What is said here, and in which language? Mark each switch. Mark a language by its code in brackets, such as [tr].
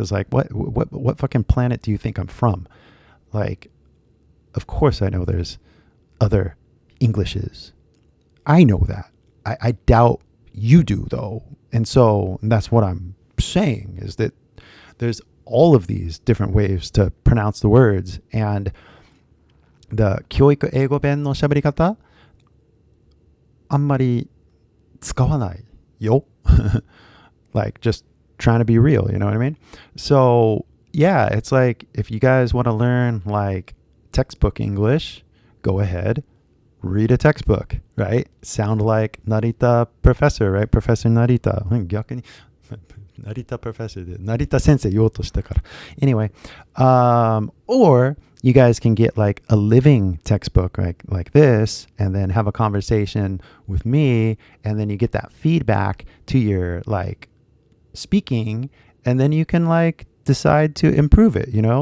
[en] It's like, what fucking planet do you think I'm from? Like, of course I know there's other Englishes. I know that. I doubt you do though. And so that's what I'm saying, is that there's all of these different ways to pronounce the words. And the [ja] 教育英語弁の喋り方、あんまり使わないよ。 [en] Like, just trying to be real, you know what I mean? So, yeah, it's like, if you guys want to learn like textbook English, go ahead, read a textbook, right? Sound like Narita professor, right? Professor Narita. [ja] 逆にNarita professor でNarita 先生言おうとしたから。 [en] Anyway, or you guys can get like a living textbook like this, and then have a conversation with me, and then you get that feedback to your like speaking, and then you can like decide to improve it, you know?